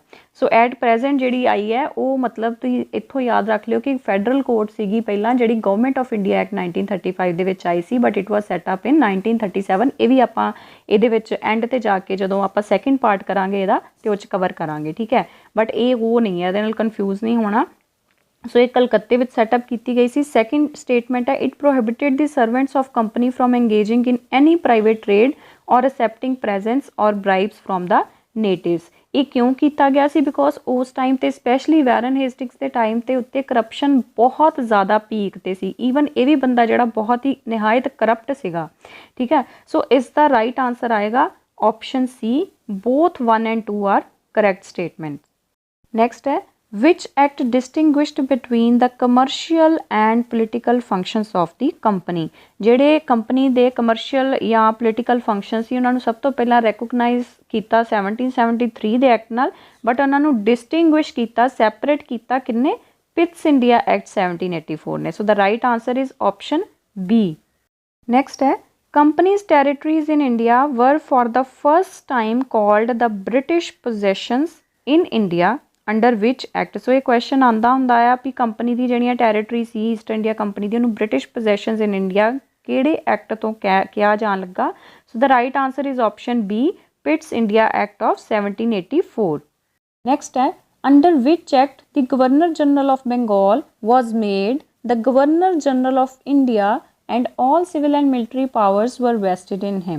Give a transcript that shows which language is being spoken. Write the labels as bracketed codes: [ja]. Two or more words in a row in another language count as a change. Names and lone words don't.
[pa] ਸੋ [en] at present [pa] ਜਿਹੜੀ ਆਈ ਹੈ ਉਹ ਮਤਲਬ ਤੁਸੀਂ ਇੱਥੋਂ ਯਾਦ ਰੱਖ ਲਿਓ ਕਿ ਫੈਡਰਲ ਕੋਰਟ ਸੀਗੀ ਪਹਿਲਾਂ ਜਿਹੜੀ ਗਵਰਨਮੈਂਟ ਆਫ ਇੰਡੀਆ ਐਕਟ 1935 ਦੇ ਵਿੱਚ ਆਈ ਸੀ, [en] but it was set up in 1937. [pa] ਇਹ ਵੀ ਆਪਾਂ ਇਹਦੇ ਵਿੱਚ ਐਂਡ ਤੇ ਜਾ ਕੇ ਜਦੋਂ ਆਪਾਂ [en] second part [pa] ਕਰਾਂਗੇ ਇਹਦਾ ਤੇ ਉਹ 'ਚ ਕਵਰ ਕਰਾਂਗੇ, ਠੀਕ ਹੈ। ਬਟ ਇਹ ਉਹ ਨਹੀਂ ਹੈ, ਇਹਦੇ ਨਾਲ ਕਨਫਿਊਜ਼ ਨਹੀਂ ਹੋਣਾ। ਸੋ ਇਹ ਕਲਕੱਤੇ ਵਿੱਚ ਸੈਟਅਪ ਕੀਤੀ ਗਈ ਸੀ। [en] second statement ਹੈ, it prohibited the servants of company from engaging in any private trade or accepting presents or bribes from the natives। [pa] ਇਹ ਕਿਉਂ ਕੀਤਾ ਗਿਆ ਸੀ? ਬਿਕੋਜ਼ ਉਸ ਟਾਈਮ ਤੇ ਸਪੈਸ਼ਲੀ ਵੈਰਨ ਹੇਸਟਿੰਗਸ ਦੇ ਟਾਈਮ ਤੇ ਉੱਤੇ ਕਰਪਸ਼ਨ ਬਹੁਤ ਜ਼ਿਆਦਾ ਪੀਕ ਤੇ ਸੀ। ਈਵਨ ਇਹ ਵੀ ਬੰਦਾ ਜਿਹੜਾ ਬਹੁਤ ਹੀ ਨਿਹਾਇਤ ਕਰਪਟ ਸੀਗਾ, ਠੀਕ ਹੈ। ਸੋ ਇਸ ਦਾ [en] right answer ਆਏਗਾ option C, both 1 and 2 are correct statement. [pa] ਨੈਕਸਟ ਹੈ, [en] which act distinguished between the commercial and political functions of the company। [pa] ਜਿਹੜੇ ਕੰਪਨੀ ਦੇ ਕਮਰਸ਼ੀਅਲ ਜਾਂ ਪੋਲੀਟੀਕਲ ਫੰਕਸ਼ਨ ਸੀ ਉਹਨਾਂ ਨੂੰ ਸਭ ਤੋਂ ਪਹਿਲਾਂ ਰੈਕੋਗਨਾਈਜ਼ ਕੀਤਾ 1773 ਦੇ ਐਕਟ ਨਾਲ, ਬਟ ਉਹਨਾਂ ਨੂੰ ਡਿਸਟਿੰਗੁਇਸ਼ ਕੀਤਾ, ਸੈਪਰੇਟ ਕੀਤਾ ਕਿੰਨੇ? [en] ਪਿਟਸ ਇੰਡੀਆ ਐਕਟ 1784 ਨੇ। so the right answer is option B. [pa] ਨੈਕਸਟ ਹੈ, [en] companies territories in India were for the first time called the British possessions in India under which act. [pa] ਸੋ ਇਹ ਕੁਐਸਚਨ ਆਉਂਦਾ ਹੁੰਦਾ ਆ ਵੀ ਕੰਪਨੀ ਦੀ ਜਿਹੜੀਆਂ ਟੈਰੀਟਰੀ ਸੀ ਈਸਟ ਇੰਡੀਆ ਕੰਪਨੀ ਦੀ, ਉਹਨੂੰ [en] British possessions in India [pa] ਕਿਹੜੇ ਐਕਟ ਤੋਂ ਕਿਹਾ ਜਾਣ ਲੱਗਾ? [en] so the right answer is option B, ਪਿਟਸ ਇੰਡੀਆ ਐਕਟ ਆਫ 1784। ਨੈਕਸਟ ਹੈ, under which act the Governor General of Bengal was made the Governor General of India and all civil and military powers were vested in him.